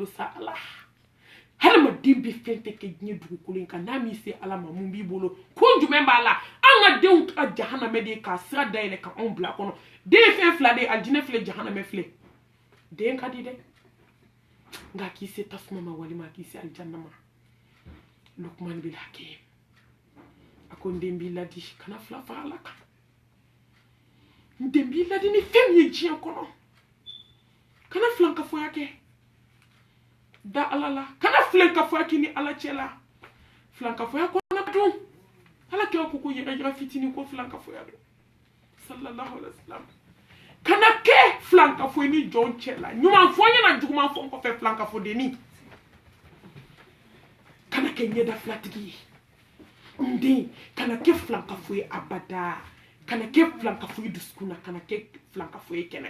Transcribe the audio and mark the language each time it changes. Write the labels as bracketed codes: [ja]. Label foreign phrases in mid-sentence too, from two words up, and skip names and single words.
[bm] sa ala hadamaden bɛ fɛn fɛn kɛ diɲɛ dugukolo in kan n'a min se ala ma mun b'i bolo kun jumɛn b'a la an ka denw ka jahanamɛ de ye k'a sira dayɛlɛ ka anw bila kɔnɔ den ye fɛn fila de ye alijinɛ filɛ jahanamɛ filɛ den ka di dɛ nka k'i se tasuma ma walima k'i se alijanna ma Lukman bil Hakim a ko n den b'i ladi kana fila fara ala kan n den b'i ladi ni fɛn min ye diɲɛ kɔnɔ kana filankafoya kɛ da ala la kana filankafoya kɛ ni ala cɛ la filankafoya kɔnɔ dun ala kɛ ko yɛrɛ fitinin ko filankafoya don [ar] صلى الله عليه وسلم [bm] kana kɛ filankafoyi ni jɔn cɛ la ɲuman fɔ ɲɛna juguman fɔ kɔfɛ filankafodenni kana kɛ ɲɛda filatigi ye n den kana kɛ filankafoyi abada kana kɛ filankafoyi dusukun na kana kɛ filankafoyi kɛnɛ